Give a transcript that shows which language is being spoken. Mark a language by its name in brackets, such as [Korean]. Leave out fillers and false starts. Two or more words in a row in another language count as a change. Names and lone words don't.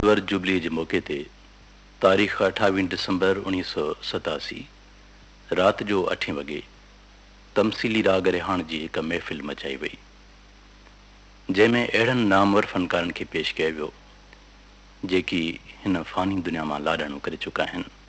[English] silver jubilee [Saraiki] के मौके ते तारीख़ 28 दिसंबर 1987 रात जो 8 वगे तमसीली राग रिहान की एक महफ़िल मचाई वई, जैमें अड़न नामवर फनकारन के पेश किया वियो जेकी हिन फ़ानी दुनिया में लाडाणो करे चुका हैं।